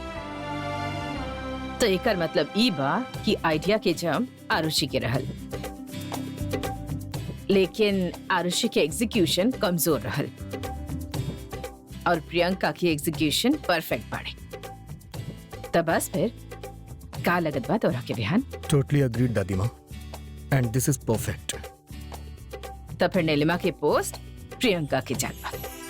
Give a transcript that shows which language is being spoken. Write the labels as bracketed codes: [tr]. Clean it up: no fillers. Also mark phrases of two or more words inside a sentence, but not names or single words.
[bho] तो एकर मतलब ई बा कि आइडिया के जम आरुषि के रहल, लेकिन आरुषि के एग्जीक्यूशन कमजोर रहल और प्रियंका की एग्जीक्यूशन परफेक्ट बाड़े। तब बस फिर का लगत बा तोरा के बिहान? [en] totally agreed दादी माँ, And this is perfect. [bho] तब फिर नीलिमा के पोस्ट प्रियंका के जात बा।